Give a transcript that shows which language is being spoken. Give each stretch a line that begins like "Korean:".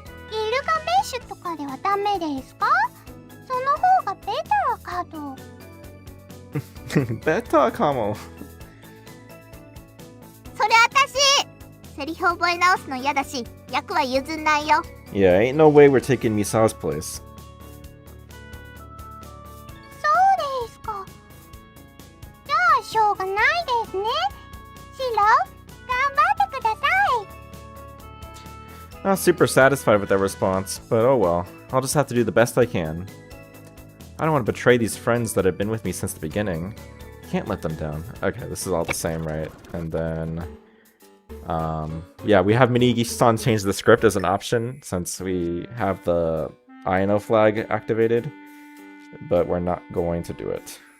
Japanese: ギルガメッシュとかではダメですか？その方がベターかと。
English: Better, Kamo.
Japanese: それ私セリフ覚え直すの嫌だし、役は譲んないよ。
English: Yeah, ain't no way we're taking Misao's place.
Japanese: そうですか。じゃあしょうがないですね。白、頑張ってください。
English: Not super satisfied with that response, but oh well. I'll just have to do the best I can. I don't want to betray these friends that have been with me since the beginning. Can't let them down. Okay, this is all the same, right? And then... yeah, we have Minigi-san change the script as an option since we have the Aino flag activated, but we're not going to do it.